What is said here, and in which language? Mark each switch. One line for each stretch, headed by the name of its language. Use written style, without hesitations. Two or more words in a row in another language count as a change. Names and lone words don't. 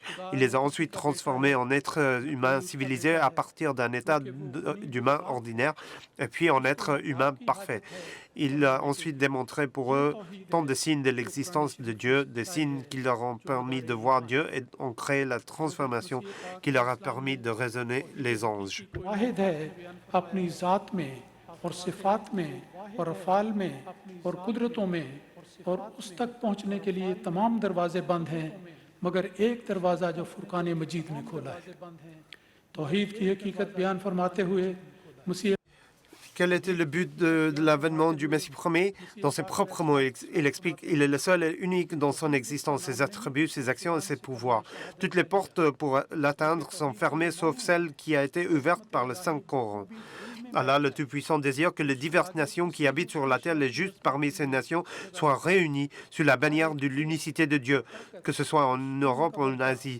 French: Il les a ensuite transformés en êtres humains civilisés à partir d'un état d'humain ordinaire et puis en êtres humains parfaits. Il a ensuite démontré pour eux tant de signes de l'existence de Dieu, des signes qui leur ont permis de voir Dieu et ont créé la transformation qui leur a permis de raisonner les anges.
Urdu: اور اس تک پہنچنے کے لیے تمام دروازے بند ہیں مگر ایک دروازہ جو فرقان مجید نے کھولا ہے توحید کی حقیقت بیان فرماتے ہوئے مسیح
French: Quel était le but de l'avènement du Messie promis? Dans ses propres mots, il explique qu'il est le seul et unique dans son existence, ses attributs, ses actions et ses pouvoirs. Toutes les portes pour l'atteindre sont fermées, sauf celle qui a été ouverte par le Saint-Coran. Allah, le Tout-Puissant, désire que les diverses nations qui habitent sur la terre, les justes parmi ces nations, soient réunies sous la bannière de l'unicité de Dieu, que ce soit en Europe ou en Asie.